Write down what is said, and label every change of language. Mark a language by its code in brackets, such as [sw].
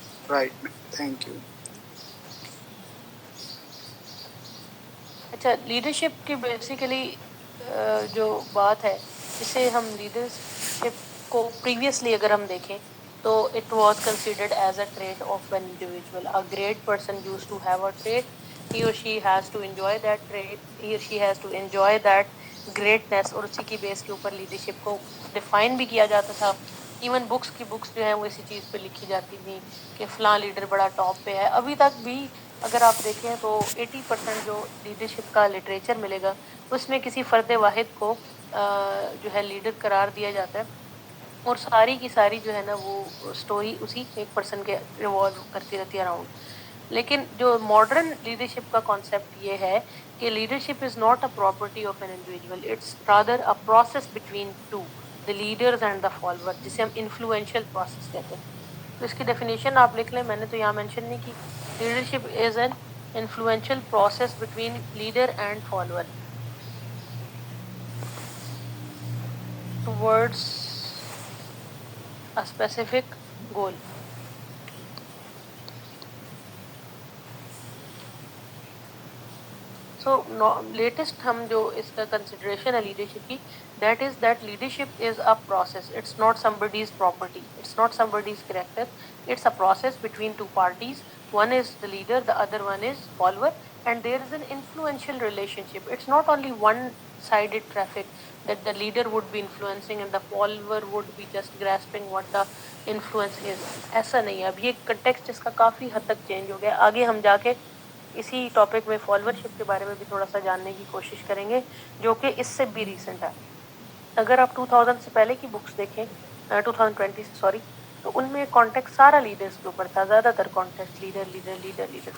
[en] Right, thank you. [ur] اچھا, leadership کی basically جو بات ہے, جسے ہم لیڈرشپ کو پریویسلی اگر ہم دیکھیں تو [en] It was considered as a trait of an individual. A great person used to have a trait, he or she has to enjoy that trait, he or she has to enjoy that greatness. [ur] اور اسی کی بیس کے اوپر leadership کو define بھی کیا جاتا تھا. ایون بکس کی بکس جو ہیں وہ اسی چیز پہ لکھی جاتی تھیں کہ فلاں لیڈر بڑا ٹاپ پہ ہے. ابھی تک بھی اگر آپ دیکھیں تو 80% جو لیڈرشپ کا لٹریچر ملے گا اس میں کسی فرد واحد کو جو ہے لیڈر قرار دیا جاتا ہے, اور ساری کی ساری جو ہے نا وہ اسٹوری اسی ایک پرسن کے ریوالو کرتی رہتی ہے اراؤنڈ. لیکن جو ماڈرن لیڈرشپ کا کانسیپٹ یہ ہے کہ [en] leadership is not a property of an individual, it's rather a process between two, the leaders and the follower, [ur] جسے ہم انفلوئنشل پروسیس کہتے ہیں. تو اس کی ڈیفینیشن آپ لکھ لیں, میں نے تو یہاں مینشن نہیں کی. [en] Leadership is an influential process between leader and follower towards a specific goal. So [ur] latest ہم جو اس کا کنسیڈریشن ہے لیڈرشپ کی, [en] that is that leadership is a process, it's not somebody's property, it's not somebody's character, it's a process between two parties. One is the leader, the other one is follower, and there is an influential relationship. It's not only one sided traffic that the leader would be influencing and the follower would be just grasping what the influence is. [ur] ایسا نہیں ہے. اب یہ context اس کا کافی حد تک change ہو گیا. آگے ہم جا کے اسی ٹاپک میں فالوورشپ کے بارے میں بھی تھوڑا سا جاننے کی کوشش کریں گے, جو کہ اس سے بھی ریسنٹ ہے. اگر آپ 2000 سے پہلے کی بکس دیکھیں, 2020 سے سوری, تو ان میں کانٹیکٹ سارا لیڈرز کے اوپر تھا, زیادہ تر contact leader leader leader leader.